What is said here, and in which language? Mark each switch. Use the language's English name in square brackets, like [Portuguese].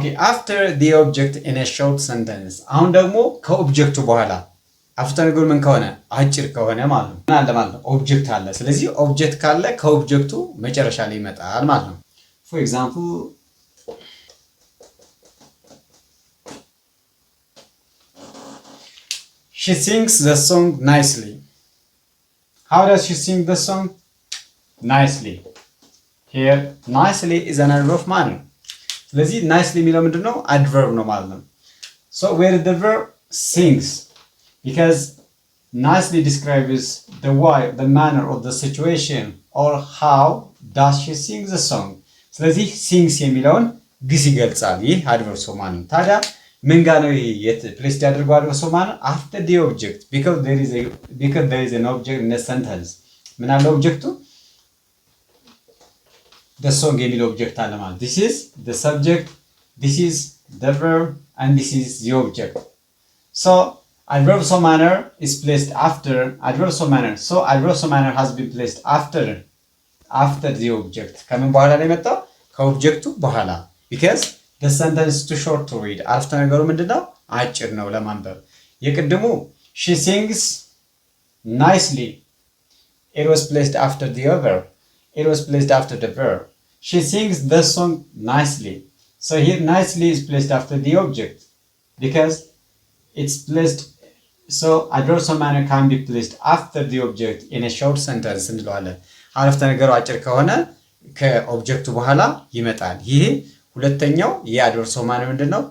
[English] After the object in a short sentence. [Amharic] አሁን ደግሞ ከኦብጀክቱ በኋላ አፍተር ነገሩ ምን ከሆነ አጭር ከሆነ ማለት ነው። አለ ማለት ነው ኦብጀክት አለ። ስለዚህ ኦብጀክት ካለ ከኦብጀክቱ መጨረሻ ላይ ይመጣል ማለት ነው። [English] For example, she sings the song nicely. How does she sing the song? Nicely. Here, nicely is an adverb of manner. [Amharic] ስለዚህ nicely የሚለው ምንድነው? [English] adverb [Amharic] ነው ማለት ነው። [English] So where is the verb? Sings. Because nicely describes the manner of the situation or how does she sing the song. [Amharic] ስለዚህ sings የሚለውን ግስ ይገልጻል። ይህ adverb of manner። ታዲያ ምን ጋር ነው ፕሌስ ያደርገው adverb of manner? [English] After the object because there is an object in the sentence. [Amharic] ምን አለ ኦብጀክቱ? [English] the song [Amharic] የሚለው ኦብጀክት አለ ማለት [English] this is the subject, this is the verb and this is the object. So adverbs of manner is placed after adverbs of manner. So adverbs of manner has been placed after the object. [Amharic] ከምን በኋላ ላይ መጣው? ከኦብጀክቱ በኋላ [English] because the sentence is too short to read. [Amharic] አረፍተ ነገሩ ምንድነው? አጭር ነው ለማንበብ። የቅድሙ [English] she sings nicely. It was placed after the verb. It was placed after the verb. She sings the song nicely. So here nicely is placed after the object because it's placed. So adverbs of manner can be placed after the object in a short sentence [Amharic] እንለዋለን። አረፍተ ነገሩ አጭር ከሆነ ከኦብጀክቱ በኋላ ይመጣል። ይሄ ሁለተኛው የadverbs of manner ምንድነው?